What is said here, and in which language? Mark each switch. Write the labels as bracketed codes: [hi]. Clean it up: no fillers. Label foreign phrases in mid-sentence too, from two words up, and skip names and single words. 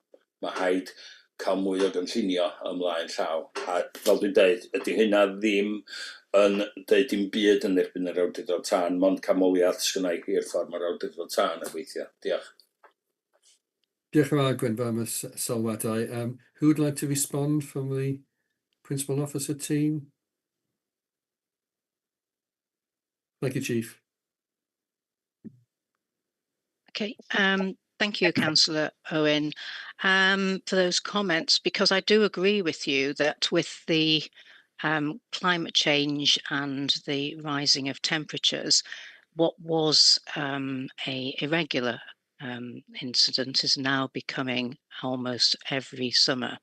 [cy] Mae rhaid cael mwy o gynllunio ymlaen llaw. A fel dwi'n deud, ydy hynna ddim yn deud dim byd yn erbyn yr awdurdod tân, mond camoliaeth sgynnau i'r ffordd mae'r awdurdod tân yn gweithio. Diolch. Diolch yn fawr, Gwynfor, am y sylwadau. [en] Who would like to respond from the Principal Officer team? Thank you, Chief. Okay, thank you, Councillor Owen, for those comments, because I do agree with you that with the climate change and the rising of temperatures, what was a irregular incident is now becoming almost every summer.